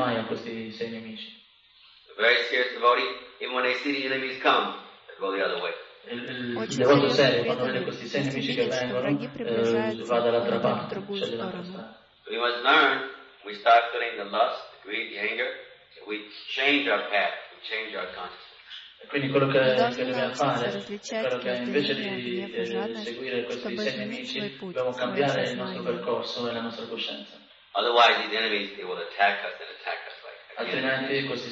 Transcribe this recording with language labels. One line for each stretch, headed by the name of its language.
English: Very serious devotee, even when they see the enemies come, they go the other way. We must learn, we start feeling the lust, the greed, the anger, we change our path, we change our consciousness.
Italian: Quindi quello che dobbiamo fare è quello che invece di seguire questi sei nemici dobbiamo cambiare il nostro percorso e la nostra coscienza.
English: Otherwise the enemies they will attack us and attack us.